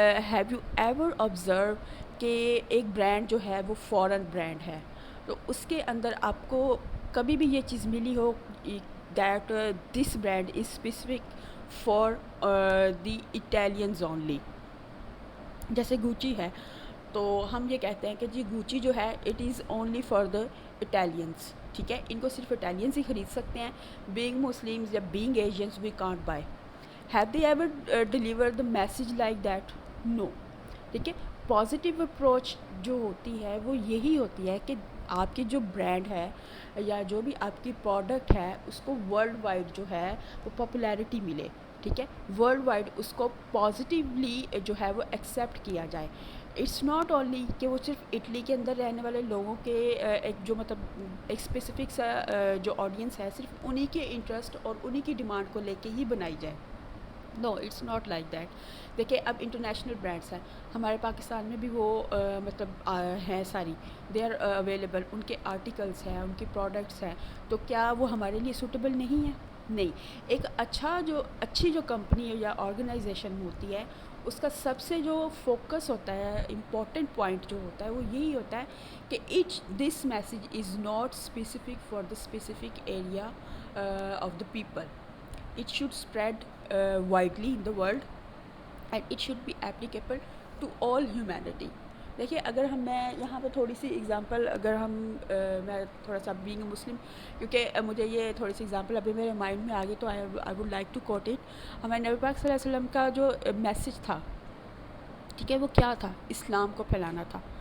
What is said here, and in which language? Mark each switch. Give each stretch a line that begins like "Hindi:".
English: have you ever observe
Urdu: کہ ایک brand جو ہے وہ فارن برانڈ ہے, تو اس کے اندر آپ کو کبھی بھی یہ چیز ملی ہو
English: That this brand is specific for the Italians only.
Urdu: جیسے گوچی ہے تو ہم یہ کہتے ہیں کہ جی گوچی جو ہے
English: it is only for the Italians,
Urdu: ٹھیک ہے, ان کو صرف اٹیلینس ہی خرید سکتے ہیں, بینگ مسلمز یا being Asians
English: We can't buy. Have they ever deliver the message like that, no, ٹھیک ہے.
Urdu: پازیٹیو اپروچ جو ہوتی ہے وہ یہی ہوتی ہے کہ آپ کی جو برانڈ ہے یا جو بھی آپ کی پروڈکٹ ہے اس کو ورلڈ وائڈ جو ہے وہ پاپولیرٹی ملے, ٹھیک ہے, ورلڈ وائڈ اس کو پازیٹیولی جو ہے وہ ایکسیپٹ کیا جائے.
English: it's not only
Urdu: کہ وہ صرف اٹلی کے اندر رہنے والے لوگوں کے ایک جو مطلب ایک اسپیسیفک سا جو آڈینس ہے صرف انہی کے انٹرسٹ اور انہی کی ڈیمانڈ کو لے کے ہی بنائی جائے.
English: No, it's not like that.
Urdu: دیکھیں اب انٹرنیشنل برانڈس ہیں ہمارے پاکستان میں بھی وہ مطلب ہیں ساری,
English: they are available,
Urdu: ان کے آرٹیکلس ہیں, ان کے پروڈکٹس ہیں, تو کیا وہ ہمارے لیے سوٹیبل نہیں ہیں؟ نہیں. ایک اچھی جو کمپنی یا آرگنائزیشن ہوتی ہے اس کا سب سے جو فوکس ہوتا ہے, امپورٹنٹ پوائنٹ جو ہوتا ہے وہ یہی ہوتا ہے کہ
English: This message is not specific for the specific area of the people. It should spread widely in the world and it should be applicable to all humanity.
Urdu: دیکھیے اگر میں یہاں پہ تھوڑی سی اگزامپل اگر میں تھوڑا سا بینگ مسلم, کیونکہ مجھے یہ تھوڑی سی اگزامپل ابھی میرے مائنڈ میں آ گئی تو
English: I would like to quote it.
Urdu: ہمارے نبی پاک صلی اللہ علیہ وسلم کا جو میسیج تھا, ٹھیک ہے, وہ کیا تھا, اسلام کو پھیلانا تھا.